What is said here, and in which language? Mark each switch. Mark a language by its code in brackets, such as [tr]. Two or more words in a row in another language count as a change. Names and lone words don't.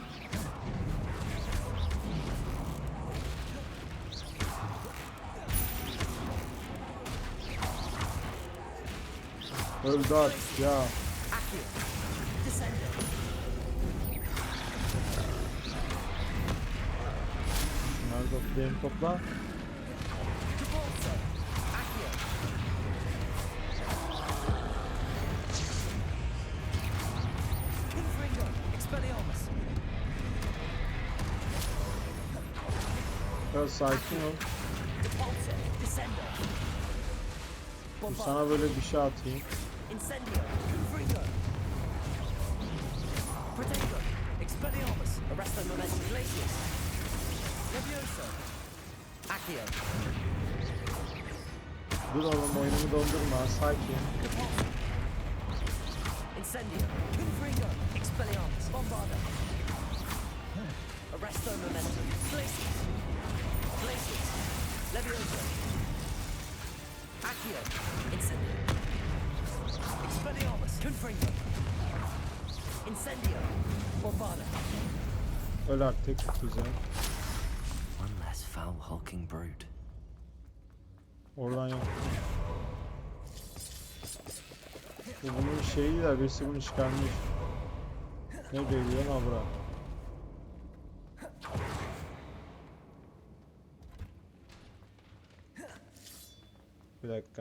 [tr] Öldü artık ya. [la] Accio. Descendo. [tr] Bunları toplayayım, topla. [la] Cabalzo. Accio. Confringo, Expelliarmus. [tr] Biraz sakin ol. [la] Cabalzo. Descendo. [tr] Dur, sana böyle bir şey atayım. [la] Incendio. Confringo. Protego. Expelliarmus. Arresto momentum glacius. Leviosa. Accio. [tr] Dur oğlum, oyunumu dondurma, sakin. [la] Incendio. Confringo. Expelliarmus. Bombarda. Arresto momentum glacius. Glacius. Leviosa. Accio. Incendio. Expelliarmus. Confringo. Incendio. Bombada. [tr] Öl artık. Güzel. [en] One less foul hulking brood. [tr] Oradan yok. Bu bunun şeyi de birisi bunu çıkarmış. Ne diyor lan bura? Bir dakika.